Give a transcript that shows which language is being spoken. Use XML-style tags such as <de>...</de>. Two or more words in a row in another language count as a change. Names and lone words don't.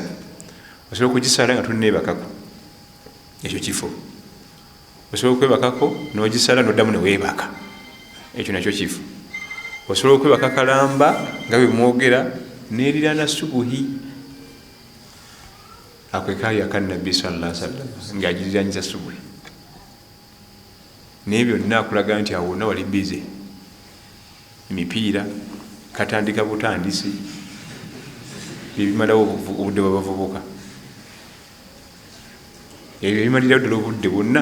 <lg>Osobola okugisala nga tonneebakako, ekyo kifo. Osobola okwebakako n'ogisala n'oddamu ne weebaka, ekyo nakyo kifo. Osobola okwebaka kalamba nga bwe mwogera n'erira na subuhi. Ako kali akannabbi</lg> <ar>صلى الله عليه وسلم</ar> <lg>ng'agiriranyiza subuhi. Naye byonna akulaga nti awo wonna wali bize. Emipiira katandika butandisi ebimalawo obudde bw'abavubuka, ebyo ebimalira ddala obudde bwonna.</lg>